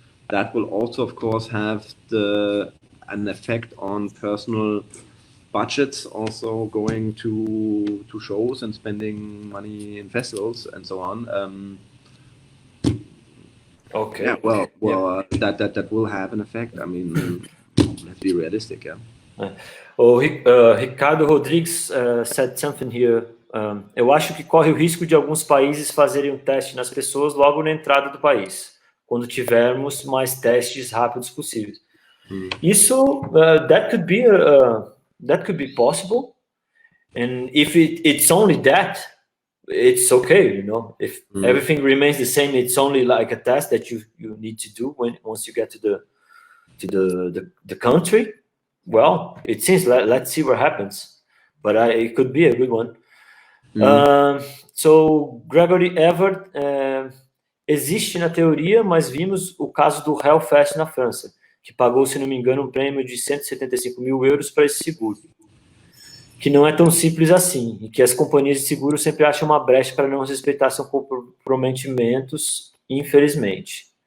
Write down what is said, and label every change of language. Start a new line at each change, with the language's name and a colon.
English: That will also, of course, have an effect on personal budgets, also going to shows and spending money in festivals and so on. Okay. Yeah, that will have an effect. I mean, let's be realistic, yeah. Ricardo Rodrigues said something here.
Portuguese: Eu acho que corre o risco de alguns países fazerem um teste nas pessoas logo na entrada do país, quando tivermos mais testes rápidos possíveis. Isso
English: that could be possible, and if it's only that, it's okay, you know. If everything remains the same, it's only like a test that you need to do once you get to the country. Well, it seems let's see what happens, but it could be a good one.
Portuguese: So Gregory Everett, existe na teoria, mas vimos o caso do Hellfest na França, que pagou, se não me engano, um prêmio de 175 mil euros para esse seguro, que não é tão simples assim, e que as companhias de seguro sempre acham uma brecha para não respeitar seus comprometimentos, infelizmente.